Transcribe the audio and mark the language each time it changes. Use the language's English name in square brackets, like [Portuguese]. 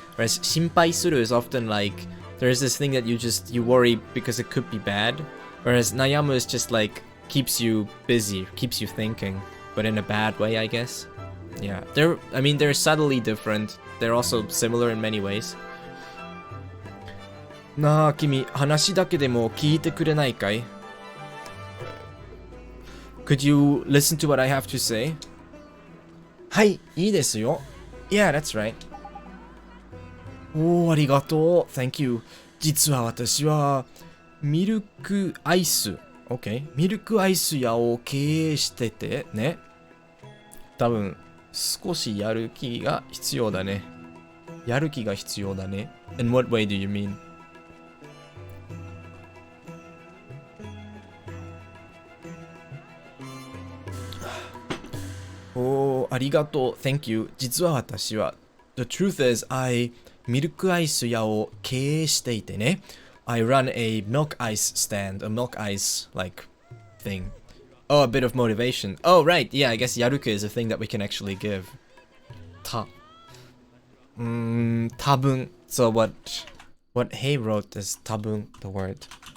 [English] Whereas 心配する is often like, there's this thing that you worry because it could be bad. Whereas 悩む is just like, keeps you busy, keeps you thinking, but in a bad way, I guess. Yeah, they're subtly different. They're also similar in many ways. [Japanese] なあ、君、話だけでも聞いてくれないかい? [English] Could you listen to what I have to say? [Japanese] はい、いいですよ. Yeah, that's right. おー、ありがとう. Thank you. 実は私は、ミルクアイス。 [English] OK。 [Japanese] ミルクアイス屋を経営しててね。多分、少しやる気が必要だね。 [English] やる気が必要だね。 In what way do you mean? [Japanese] おー、ありがとう。 Thank you. 実は私は、 The truth is, ミルクアイス屋を経営していてね。 [English] I run a milk ice stand, a milk ice, like, thing. Oh, a bit of motivation. Oh, right, yeah, I guess yaruku is a thing that we can actually give. [Japanese] 多分. [English] So what Hei wrote is 多分, the word.